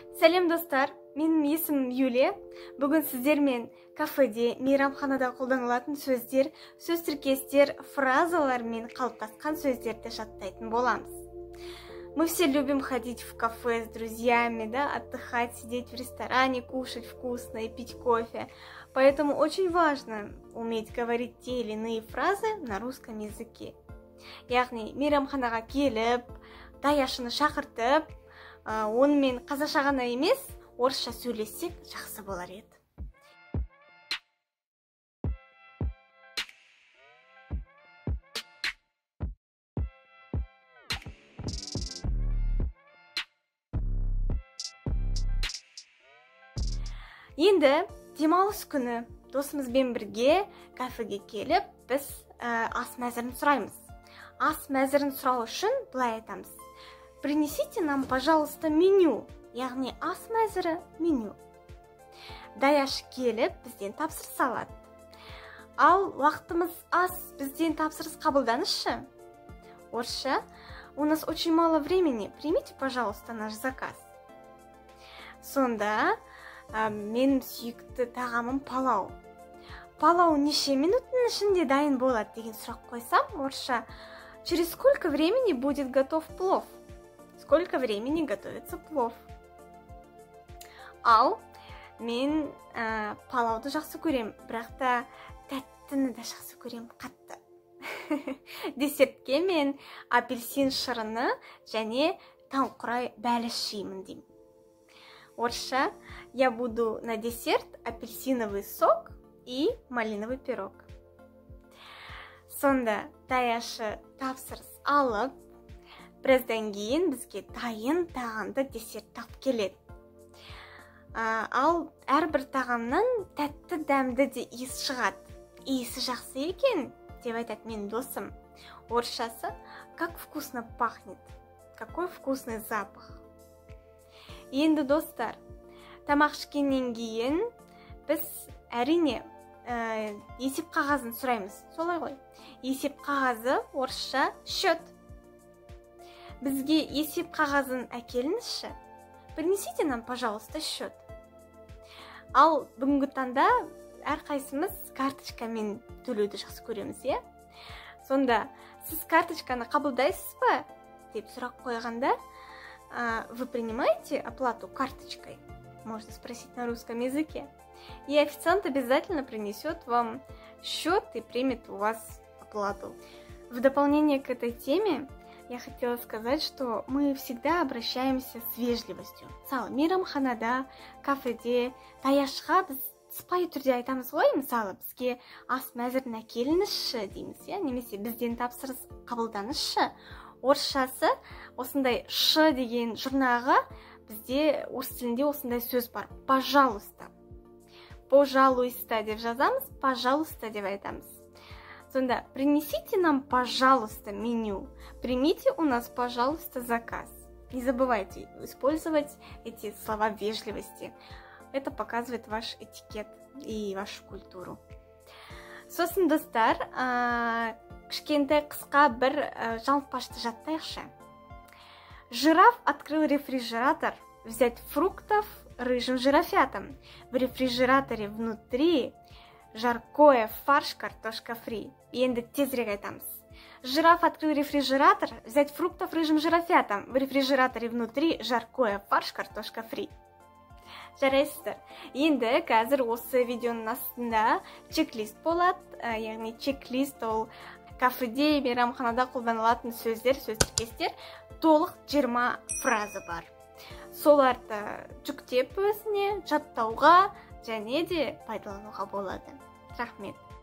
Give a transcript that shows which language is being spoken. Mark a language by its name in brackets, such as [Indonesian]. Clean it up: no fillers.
[Kazakh] Сәлем достар, менің есімім Юлия. Бүгін сіздермен кафеде, мейрамханада қолданылатын сөздер, сөз тіркестер, фразалар мен қалыптасқан сөздерді жаттайтын боламыз. [Russian] Мы все любим ходить в кафе с друзьями, да, отдыхать, сидеть в ресторане, кушать вкусно и пить кофе. Поэтому очень важно уметь говорить те или иные фразы на русском языке. [Kazakh] Яғни, мейрамханаға келіп, даяшыны шақыртып, онымен қазақша ғана емес, орысша сөйлессек жақсы болар еді. Енді демалыс күні досымызбен бірге кафеге келіп, біз ас мәзірін сұраймыз. Ас мәзірін сұрау үшін былай айтамыз: [Russian] принесите нам, пожалуйста, меню. [Kazakh] Яғни ас мәзірі меню. Даяшы келіп, бізден тапсырыс алады. Ал уақытымыз аз, бізден тапсырыс қабылданышы. [Russian] Орысша: у нас очень мало времени, примите, пожалуйста, наш заказ. [Kazakh] Сонда менің сүйікті тағамым палау. Палау неше минуттың ішінде дайын болады деген сұрақ қойсам, орысша: [Russian] через сколько времени будет готов плов? Сколько времени готовится плов? [Kazakh] Ал мен палауды жақсы көрем, бірақ та тәттіні де жақсы көрем, қатты. Десертке мен апельсин шырыны және таңқұрай бәліш жеймін деймін. [Russian] Орысша: я буду на десерт апельсиновый сок и малиновый пирог. [Kazakh] Сонда даяшы тапсырыс алып, біраздан кейін бізге дайын тағамды десерт тауып келеді. Ал әрбір тағамнан тәтті дәмді де иіс шығады. Иісі жақсы екен деп айтады менің досым. [Russian] Орысшасы: как вкусно пахнет, какой вкусный запах. [Kazakh] Енді достар, тамақ ішкеннен кейін біз әрине есеп қағазын сұраймыз. Солай ғой. Есеп қағазы орысша счет. Бізге есеп қағазын әкеліңізші. [Russian] Принесите нам, пожалуйста, счет. [Kazakh] Ал бүгінгі таңда әрқайсымыз карточкамен төлеуді жақсы көреміз, е? Сонда сіз карточканы қабылдайсыз ба деп сұрақ қойғанда, [Russian] вы принимаете оплату карточкой? Можно спросить на русском языке. И официант обязательно принесет вам счет и примет у вас оплату. В дополнение к этой теме я хотела сказать, что мы всегда обращаемся с вежливостью. [Kazakh] Мысалы, мейрамханада, кафеде, даяшыға біз сыпайы түрде айтамыз ғой, мысалы, бізге ас мәзірін әкеліңізші дейміз, немесе бізден тапсырыс қабылданызшы. Орысшасы осындай ш деген жұрнағы бізде орыс тілінде осындай сөз бар. [Russian] Пожалуйста. [Kazakh] Пожалуйста деп жазамыз, пожалуйста деп айтамыз. Сонда [Russian] принесите нам, пожалуйста, меню. Примите у нас, пожалуйста, заказ. Не забывайте использовать эти слова вежливости. Это показывает ваш этикет и вашу культуру. [Kazakh] Сосын достар, кішкентай қысқа бір жалпашты жаттайықшы. [Russian] Жираф открыл рефрижератор, взять фруктов рыжим жирафятам. В рефрижераторе внутри жаркое, фарш, картошка фри. [Kazakh] Енді тезірек айтамыз. [Russian] Жираф открыл рефрижератор, взять фруктов рыжим жирафятам. В рефрижераторе внутри жаркое, фарш, картошка фри. [Kazakh] Жарайсыздар. Енді қазір осы видеоның астында чек-лист болады. Яғни чек-лист ол кафеде, мейрамханада қолданылатын сөздер, сөз тіркестер, толық 20 фраза бар. Соларды жүктеп өзіне жаттауға және де пайдалануға болады. Рахмет.